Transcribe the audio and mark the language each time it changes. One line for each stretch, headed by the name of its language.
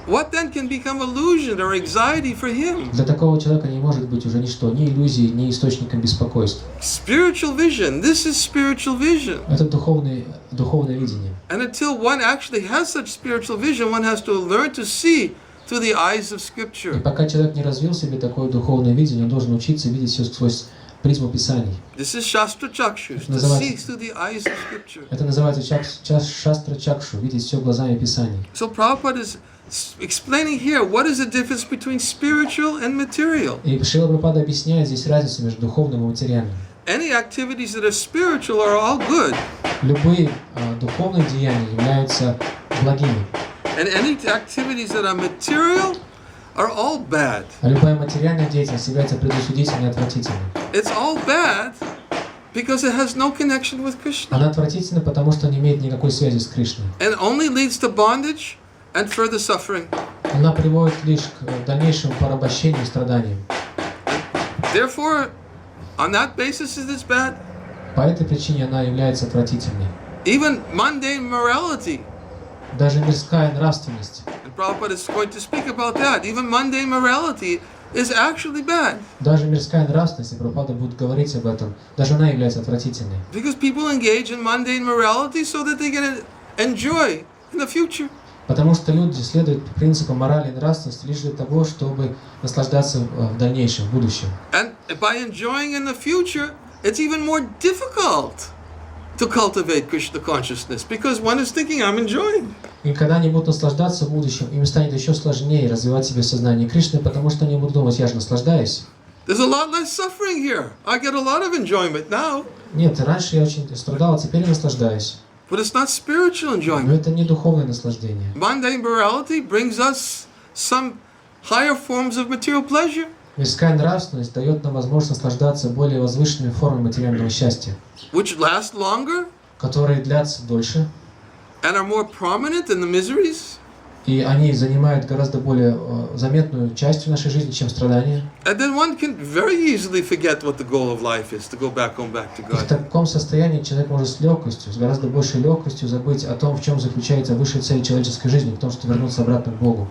English: What then can become illusion or anxiety for him?
Russian: Для такого человека не может быть уже ничто, ни иллюзии, ни источником беспокойства.
English: Spiritual vision. This is spiritual vision.
Russian: Это духовное видение.
English: And until one actually has such spiritual vision, one has to learn to see through the eyes of
Russian: И
English: Scripture.
Russian: пока человек не развил в себе такое духовное видение, он должен учиться видеть все сквозь призму Писаний.
English: This is Shastra Chakshus, to see through the eyes of Scripture.
Russian: Это называется шастра чакшу, видеть все глазами Писаний.
English: So Prabhupada is explaining here what is the difference between spiritual and material.
Russian: И Шрила Прабхупада объясняет здесь разницу между духовным и материальным.
English: Any activities that are spiritual are all good,
Russian: Любые духовные деяния являются благими,
English: and any activities that are material are all bad.
Russian: а любая материальная деятельность является предосудительной и отвратительной.
English: It's all bad because it has no connection with Krishna
Russian: Она отвратительна, потому что не имеет никакой связи с Кришной.
English: and only leads to bondage and further suffering.
Russian: Она приводит лишь к дальнейшему порабощению и страданиям.
English: Therefore, on that basis, is this bad?
Russian: По этой причине она является отвратительной.
English: Even mundane morality,
Russian: Даже мирская нравственность,
English: and Prabhupada is going to speak about that, even mundane morality is actually bad
Russian: даже мирская нравственность, и Прабхупада будет говорить об этом, даже она является отвратительной.
English: because people engage in mundane morality so that they can enjoy in the future.
Russian: Потому что люди следуют принципам морали и нравственности лишь для того, чтобы наслаждаться в дальнейшем, в будущем.
English: And by enjoying in the future, it's even more difficult to cultivate Krishna consciousness because one is thinking, I'm enjoying.
Russian: И когда они будут наслаждаться в будущем, им станет еще сложнее развивать в себе сознание Кришны, потому что они будут думать, я же наслаждаюсь.
English: There's a lot less suffering here. I get a lot of enjoyment now.
Russian: Нет, раньше я очень страдал, а теперь я наслаждаюсь.
English: But it's not spiritual
Russian: Но
English: enjoyment.
Russian: это не духовное наслаждение.
English: Mundane morality brings us some higher forms of material pleasure.
Russian: Мирская нравственность дает нам возможность наслаждаться более возвышенными формами материального счастья,
English: Which last longer
Russian: которые длятся дольше,
English: and are more prominent than the miseries.
Russian: и они занимают гораздо более заметную часть в нашей жизни, чем страдания.
English: And then one can very easily forget what the goal of life is, to go back to
Russian: И в
English: God.
Russian: таком состоянии человек может с легкостью, с гораздо большей легкостью забыть о том, в чем заключается высшая цель человеческой жизни, в том, что вернуться обратно к Богу.